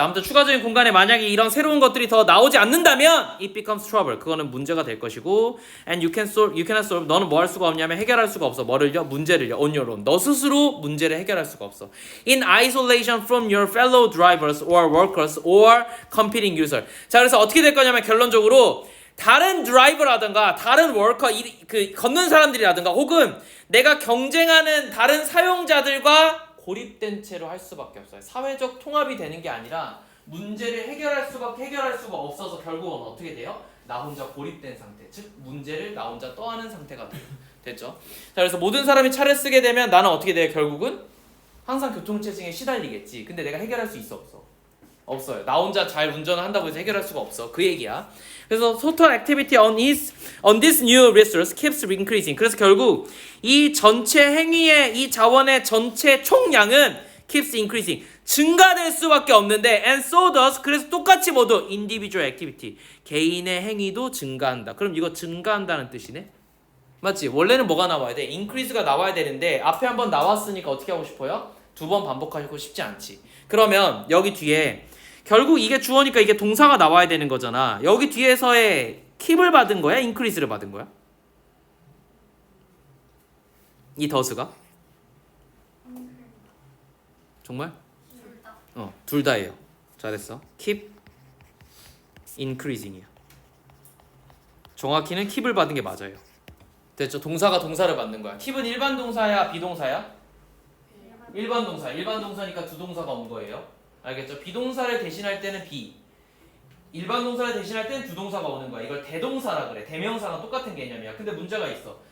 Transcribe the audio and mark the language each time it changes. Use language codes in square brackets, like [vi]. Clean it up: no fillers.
[ko] 아무튼 추가적인 공간에 만약에 이런 새로운 것들이 더 나오지 않는다면 [en] it becomes trouble. [ko] 그거는 문제가 될 것이고 [en] and you cannot solve. [ko] 너는 뭐 할 수가 없냐면 해결할 수가 없어. 뭐를요? 문제를요. [en] on your own. [ko] 너 스스로 문제를 해결할 수가 없어. [en] in isolation from your fellow drivers or workers or competing user. [ko] 자, 그래서 어떻게 될 거냐면 결론적으로 다른 드라이버라든가 다른 워커 그 걷는 사람들이라든가 혹은 내가 경쟁하는 다른 사용자들과 고립된 채로 할 수밖에 없어요. 사회적 통합이 되는 게 아니라 문제를 해결할 수가 없어서 결국은 어떻게 돼요? 나 혼자 고립된 상태, 즉 문제를 나 혼자 떠안은 상태가 돼요. 됐죠? 자, 그래서 모든 사람이 차를 쓰게 되면 나는 어떻게 돼요? 결국은 항상 교통체증에 시달리겠지. 근데 내가 해결할 수 있어 없어? 없어요. 나 혼자 잘 운전을 한다고 해서 해결할 수가 없어. 그 얘기야. [en] 그래서 total activity on this new resource keeps increasing. [ko] 그래서 결국 이 전체 행위의 이 자원의 전체 총량은 [en] keeps increasing. [ko] 증가될 수밖에 없는데 [en] and so does. [ko] 그래서 똑같이 모두 [en] individual activity. [ko] 개인의 행위도 증가한다. 그럼 이거 증가한다는 뜻이네. 맞지? 원래는 뭐가 나와야 돼? increase가 나와야 되는데 앞에 한번 나왔으니까 어떻게 하고 싶어요? 두 번 반복하고 싶지 않지. 그러면 여기 뒤에 결국 이게 주어니까 이게 동사가 나와야 되는 거잖아. 여기 뒤에서의 킵을 받은 거야? 인크리스를 받은 거야? 이 더스가? 정말? 둘 다예요. 잘했어. [en] keep increasing이야. [ko] 정확히는 킵을 받은 게 맞아요. 됐죠? 동사가 동사를 받는 거야. 킵은 일반 동사야, 비동사야? 일반 동사. 일반 동사니까 두 동사가 온 거예요. 알겠죠? 비동사를 대신할 때는 be, 일반 동사를 대신할 때는 두 동사가 오는 거야. 이걸 대동사라 그래. 대명사랑 똑같은 개념이야. 근데 문제가 있어.